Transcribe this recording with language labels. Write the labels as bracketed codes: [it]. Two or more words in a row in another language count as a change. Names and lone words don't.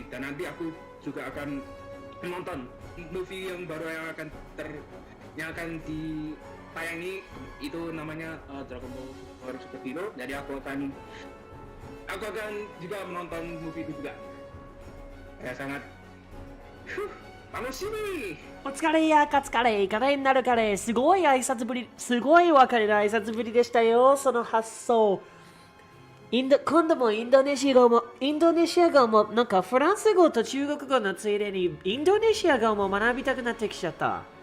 [id] Dan nanti aku juga akan menonton movie yang baru yang akan ditayangi, itu namanya Dragon Ball Super Hero. Jadi aku akan juga menonton movie itu juga. Ya sangat [ja] お疲れやカツカレー、カレーになるカレー、すごい挨拶ぶり、すごい別れの挨拶ぶりでしたよ、その発想。今度もインドネシア語も、なんかフランス語と中国語のついでにインドネシア語も学びたくなってきちゃった。